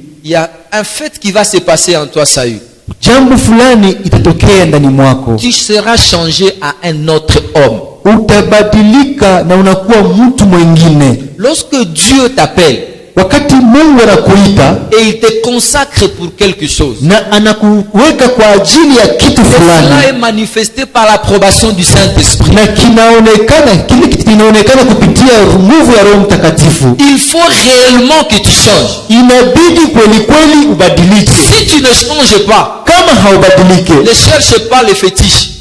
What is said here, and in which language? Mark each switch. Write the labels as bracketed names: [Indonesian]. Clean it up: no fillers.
[French] il y a un fait qui va se passer en toi, Saül. [Swahili] jambo fulani itatokea ndani mwako. [French] Tu seras changé à un autre homme. [Swahili] Utabadilika na unakuwa mtu mwingine. [French] Lorsque Dieu t'appelle [Swahili] Wakati Mungu anakuita [French] et il te consacre pour quelque chose, [Swahili] na anakuweka kwa ajili ya kitu [French] cela [Swahili] fulani, [French] est manifesté par l'approbation du Saint-Esprit. [Swahili] na kile kinaonekana kupitia nguvu ya Roho Mtakatifu, [French] Il faut réellement que tu changes. [Swahili] inabidi kweli kweli ubadilike. [French] Si tu ne changes pas, [Swahili] Kama haubadilike, [French] ne cherche pas les fétiches.